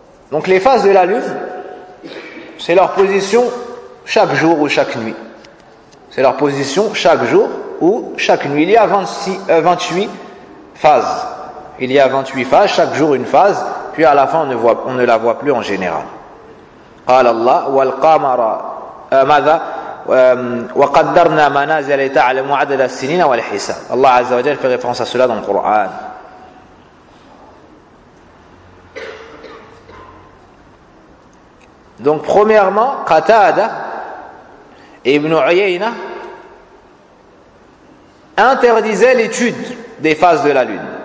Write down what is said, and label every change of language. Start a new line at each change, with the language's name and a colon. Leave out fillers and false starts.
French: Donc les phases de la lune, c'est leur position chaque jour ou chaque nuit. C'est leur position chaque jour ou chaque nuit. Il y a 28 phases. Il y a 28 phases, chaque jour une phase, puis à la fin on ne la voit plus en général.
Arabic: قال الله والقمر ماذا وقدرنا منازل لتعلم عدد السنين والحساب. الله عز وجل
French: fait référence à cela dans le Coran. Donc premièrement, Qatada et Ibn Uyayna interdisaient l'étude des phases de la lune.